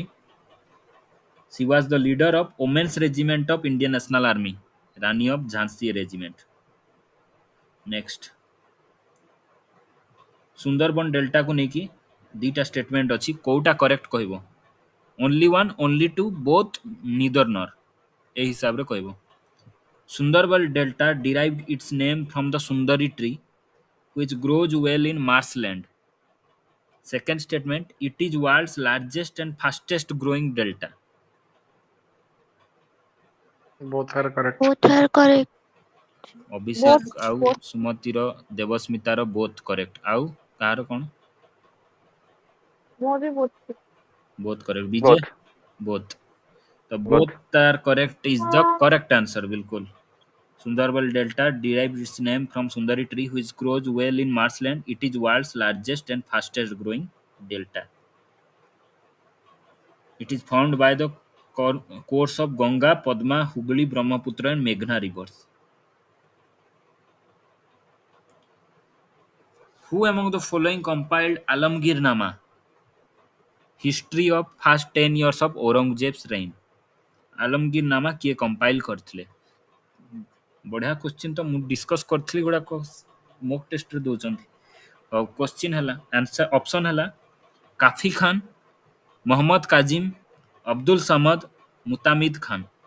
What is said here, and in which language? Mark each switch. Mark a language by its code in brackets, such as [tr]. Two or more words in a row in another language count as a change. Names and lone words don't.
[en] She was the leader of Women's Regiment of Indian National Army, Rani of Jhansi Regiment. [or] ନେକ୍ସଟ, ସୁନ୍ଦରବନ ଡେଲ୍ଟାକୁ ନେଇକି ଦୁଇଟା ଷ୍ଟେଟମେଣ୍ଟ ଅଛି, କୋଉଟା କରେକ୍ଟ କହିବ? [en] only one, only two, both, neither nor, [or] ଏ ହିସାବରେ କହିବ। [en] ସୁନ୍ଦରବନ ଡେଲ୍ଟା derived its name from the Sundari tree which grows well in marshland. Second statement, it is world's largest and fastest growing delta. both are correct। both are correct. ଅଭିଷେକ Both, [or] ଆଉ [en] both. [or] ସୁମତିର ଦେବସ୍ମିତାର [en] both correct. [or] ଆଉ କାହାର କ'ଣ? ମୋର ବି ବହୁତ ଠିକ। [en] both correct. ବିଜୟ ବୋଥ୍ ବୋଥ୍। ତ ବୋଥ୍। both are correct is the correct answer. ବିଲକୁଲ। Sundarban Delta derives its name from Sundari tree which grows well in marshland. It is world's largest and fastest growing delta. It is formed by the course of Ganga, Padma, Hooghly, Brahmaputra and Meghna rivers. Who among the following compiled Alamgir Nama, history of first 10 years of Aurangzeb's reign? [or] ଆଲମଗୀର ନାମା କିଏ କମ୍ପାଇଲ୍ କରିଥିଲେ? ବଢ଼ିଆ କ୍ୱେଶ୍ଚିନ୍ ତ ମୁଁ ଡିସ୍କସ୍ କରିଥିଲି, ଗୁଡ଼ାକ [en] mock testରେ [or] ଦେଉଛନ୍ତି। ଆଉ କ୍ୱେଶ୍ଚିନ୍ ହେଲା, [en] answer option [or] ହେଲା କାଫି ଖାନ୍, ମହମ୍ମଦ କାଜିମ୍, ଅବଦୁଲ ସମଦ, ମୁତାମିଦ ଖାନ୍।